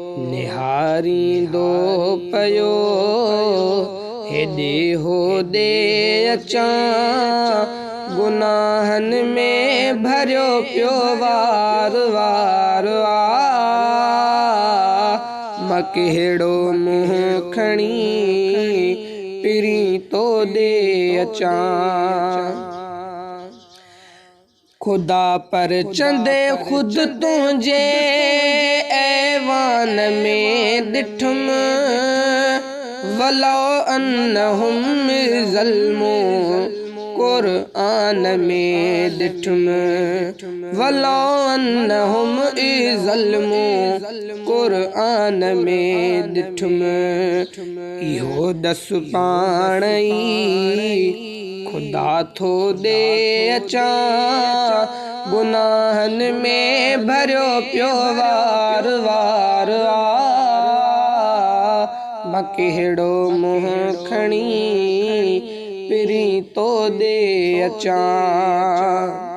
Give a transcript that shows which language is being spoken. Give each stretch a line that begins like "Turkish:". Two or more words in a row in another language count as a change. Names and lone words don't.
Sindhi: نهاريندو پيو هيڏي هوڏي اچان، گناهن ۾ ڀريو پيو وار وار آ، مان ڪهڙو منهن کڻي پرين تو ڏي اچان؟ خدا پر چند خود تنهنجي ايوان ۾ ڏٺم،
Arabic: ولو انهم ظلموا،
Sindhi: قرآن ۾ ڏٺم،
Arabic: ولو انهم ظلموا،
Sindhi: قرآن ۾ ڏٺم، اهو ڏس پاڻ ئي خدا ٿو ڏي اچان، گناهن ۾ ڀريو پيو وار وار آ، مان ڪهڙو منهن کڻي پرين تو ڏي اچان؟